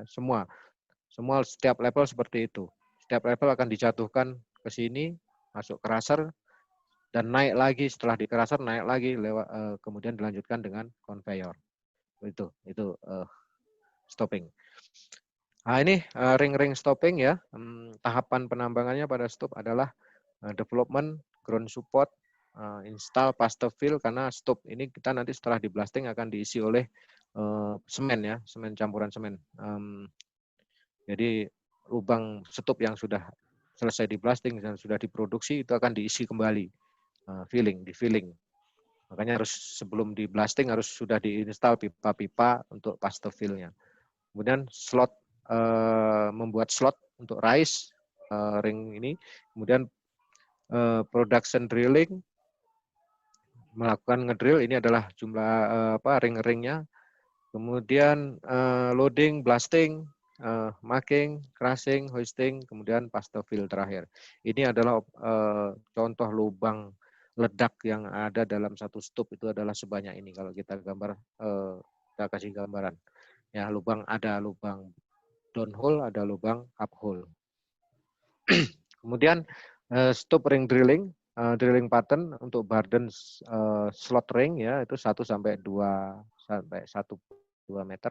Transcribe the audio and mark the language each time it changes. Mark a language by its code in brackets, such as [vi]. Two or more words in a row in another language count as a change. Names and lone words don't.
[id] Semua setiap level seperti itu. Setiap level akan dijatuhkan ke sini, masuk crusher dan naik lagi, setelah di crusher naik lagi lewat kemudian dilanjutkan dengan conveyor. Itu stopping. Nah, ini ring-ring stopping ya. Tahapan penambangannya pada stop adalah [en] development, ground support, install, paste fill, [id] karena stop ini kita nanti setelah di blasting akan diisi oleh semen ya, semen campuran semen. Jadi lubang stop yang sudah selesai di blasting dan sudah diproduksi itu akan diisi kembali, di filling. Makanya harus sebelum di blasting harus sudah diinstal pipa-pipa untuk [en] paste fill- [id] nya. Kemudian slot, membuat slot untuk [en] rice ring [id] ini, kemudian [en] production drilling, [id] melakukan ngedrill, ini adalah jumlah ring-ringnya, kemudian [en] loading, blasting, marking, crushing, hoisting, [id] kemudian [en] paste fill [id] terakhir. Ini adalah contoh lubang ledak yang ada dalam satu stop, itu adalah sebanyak ini. Kalau kita gambar, kita kasih gambaran. Ya, ada lubang downhole, ada lubang uphole. Kemudian [en] stop ring drilling, drilling pattern [id] untuk [en] Barden slot ring [id] ya, itu 1 sampai 2 meter.